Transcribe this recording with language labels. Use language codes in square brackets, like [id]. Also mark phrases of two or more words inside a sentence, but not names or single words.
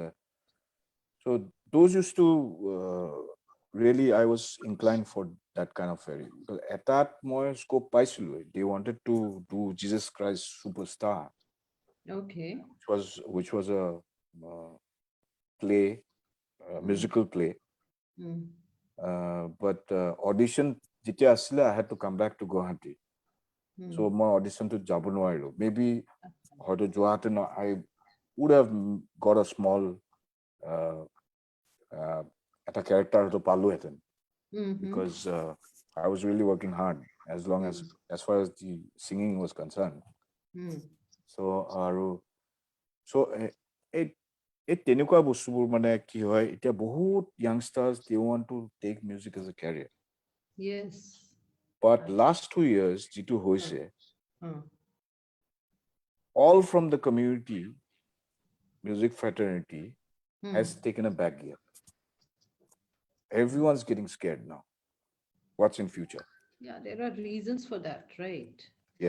[en] So those used to really, I was inclined for that kind of very. Because at that more scope paisulu, they wanted to do Jesus Christ Superstar, Okay. which was a play, musical play. Hmm. [as] But audition যেতিয়া আছিলে, [en] I had to come back to Guwahati. Hmm. So my audition to [as] যাব নোৱাৰিলো. [en] Maybe [as] হয়তো যোৱাহেঁতেন [en] I would have got a small এটা character [as] হয়তো পালোহেঁতেন, [en] because I was really working hard as far as the singing was concerned. So আৰু so [as] এই তেনেকুৱা বস্তুবোৰ মানে কি হয়, এতিয়া বহুত [en] youngsters, they want to take music as a career. Yes. But last 2 years [as] যিটো হৈছে, Hmm. [en] all from the community music fraternity has taken a back gear. Everyone's getting scared now. What's in future? Yeah, there are reasons for that, right? Yeah,